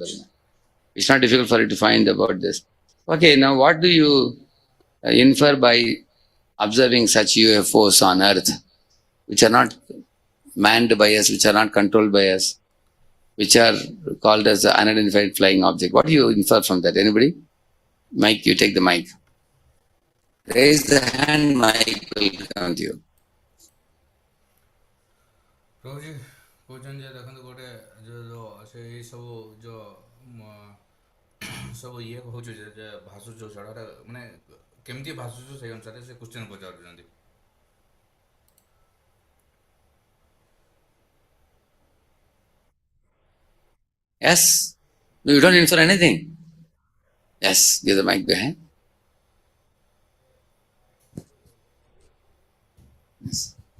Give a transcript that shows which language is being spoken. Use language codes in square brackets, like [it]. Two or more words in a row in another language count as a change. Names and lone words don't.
[en] It's not difficult for you to find about this. Okay, now what do you infer by observing such UFOs on Earth, which are not manned by us, which are not controlled by us, which are called as the unidentified flying object? What do you infer from that? Anybody? Mike, you take the mic. Raise the hand, Mike will come to you. [or] ପ୍ରଭୁ ଜୀ କହୁଛନ୍ତି ଯେ ଦେଖନ୍ତୁ ଗୋଟେ ସେ ଏଇ ସବୁ ସବୁ ଇଏ ହଉଛି ଯେ ଭାସୁଛୁ ସେଟା ମାନେ କେମିତି ଭାସୁଛୁ ସେଇ ଅନୁସାରେ ସେ କ୍ୱେଶ୍ଚନ୍ ପଚାରୁଛନ୍ତି। [en] Yes? No, you don't infer anything. Yes, give the mic behind. Yes.